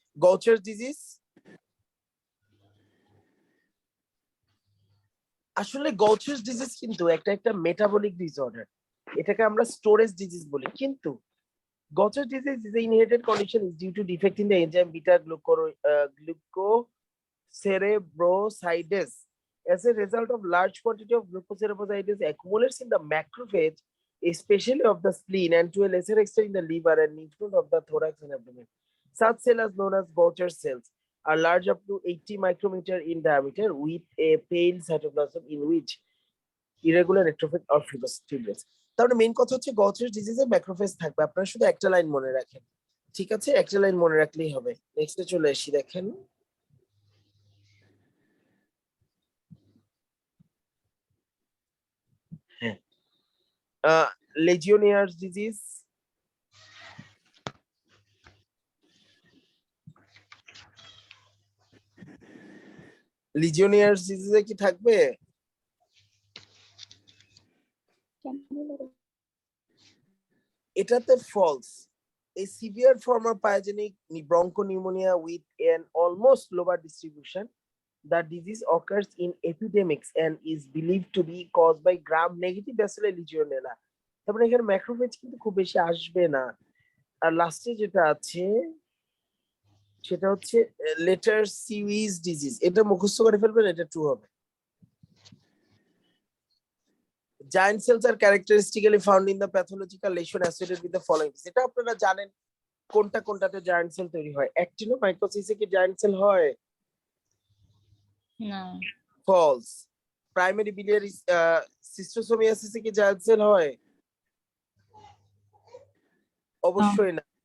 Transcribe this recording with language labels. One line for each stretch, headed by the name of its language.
Bangla: গৌচার্স disease, আসলে গৌচার্স disease কিন্তু একটা মেটাবলিক ডিসঅর্ডার, এটাকে আমরা স্টোরেজ ডিজিজ বলি।
English: কিন্তু Gaucher's disease is inherited condition is due to defect in the enzyme beta glucocerebrosidase. As a result of large quantity of glucocerebrosidase accumulates in the macrophage, especially of the spleen, and to a lesser extent in the liver and lymph node of the thorax and abdomen. Such cells are known as Gaucher cells, are large up to 80 micrometer in diameter with a pale cytoplasm in which irregular nectrophiles or fibrous.
Bangla: তাহলে main কথা হচ্ছে গৌচার ডিজিজে macrophage থাকবে। আপনারা শুধু একটা line মনে রাখেন, ঠিক আছে? একটা লাইন মনে রাখলেই হবে। নেক্সটে চলে আসি, দেখেন লেজিওনিয়ার্স ডিজিজ। লিজিওনিয়ার্স ডিজিজে কি থাকবে? এটাতে false.
English: A severe form of pyogenic bronchopneumonia with an almost global distribution. The disease occurs in epidemics and is believed to be caused by gram-negative bacillus legionella.
Bangla: তারপরে এখানে ম্যাক্রোফেজ কিন্তু খুব বেশি আসবে না। আর লাস্টে যেটা আছে সেটা হচ্ছে লেটার সিউইজ ডিজিজ, এটা মুখস্থ করে ফেলবেন, এটা ট্রু হবে।
English: Giant cells are characteristically found in the pathological lesion associated with the following.
Bangla: এটা আপনারা জানেন কোনটা কোনটাতে জায়ান্ট সেল তৈরি হয়। অ্যাক্টিনোমাইকোসিসে কি জায়ান্ট সেল হয়? না ফলস। প্রাইমারি বিলিয়ারি সিস্টোসোমিয়াসিসে কি জায়ান্ট সেল হয়? অবশ্যই না।